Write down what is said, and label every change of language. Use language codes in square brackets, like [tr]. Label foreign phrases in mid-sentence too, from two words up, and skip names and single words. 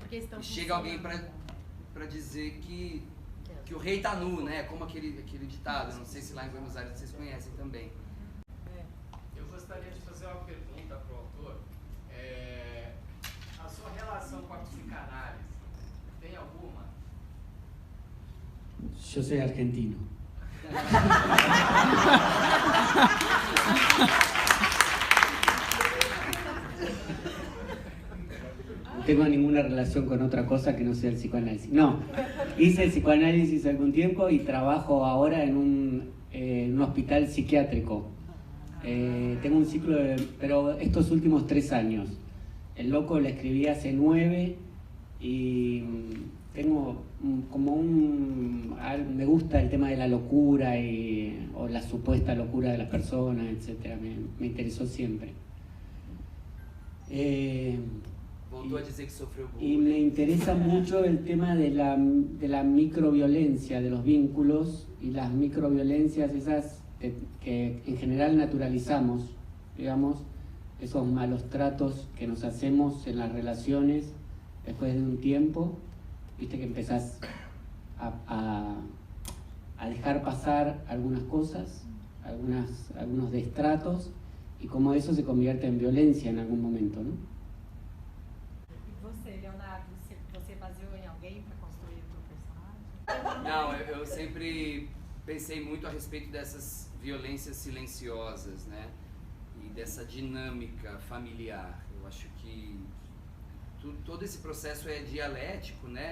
[pt] E chega alguém para dizer que o rei tá nu, né? Como aquele ditado, não sei se lá em Buenos Aires vocês conhecem também. Eu gostaria de fazer uma pergunta para o autor. A sua relação com a psicanálise, tem alguma? [es] Yo soy argentino. No tengo ninguna relación con otra cosa que no sea el psicoanálisis. No, hice el psicoanálisis algún tiempo y trabajo ahora en un hospital psiquiátrico. Tengo un ciclo pero estos últimos 3 años. El loco lo escribí hace 9 y tengo como me gusta el tema de la locura o la supuesta locura de las personas, etcétera. Me interesó siempre. [pt] Voltou a dizer que sofreu [es] Y bullying. me interesa mucho el tema de la microviolencia, de los vínculos y las microviolencias esas que en general naturalizamos, digamos, esos malos tratos que nos hacemos en las relaciones después de un tiempo, viste que empezás a dejar pasar algunas cosas, algunos destratos, y como eso se convierte en violencia en algún momento, ¿no? [pt] E você, Leonardo, você baseou em alguém para construir o seu personagem? Não, eu sempre pensei muito a respeito dessas violências silenciosas, né? E dessa dinâmica familiar. Eu acho que todo esse processo é dialético, né?